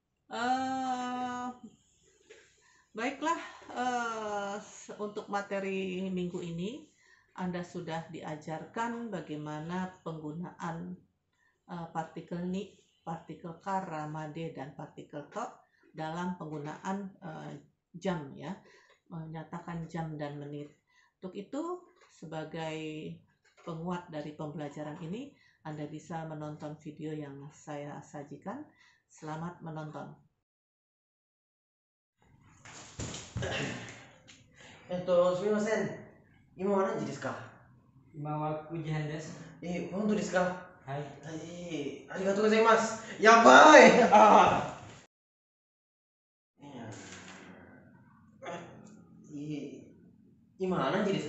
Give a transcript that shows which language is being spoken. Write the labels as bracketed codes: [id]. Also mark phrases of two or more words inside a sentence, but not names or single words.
[id] Baiklah, untuk materi minggu ini Anda sudah diajarkan bagaimana penggunaan partikel ni, partikel kara, made, dan partikel to dalam penggunaan jam, ya, menyatakan jam dan menit. Untuk itu, sebagai penguat dari pembelajaran ini, Anda bisa menonton video yang saya sajikan. Selamat menonton. [ja] すみません。今は何時ですか？今は9時半です。本当ですか？はい。ありがとうございます。やばい。今は何時ですか？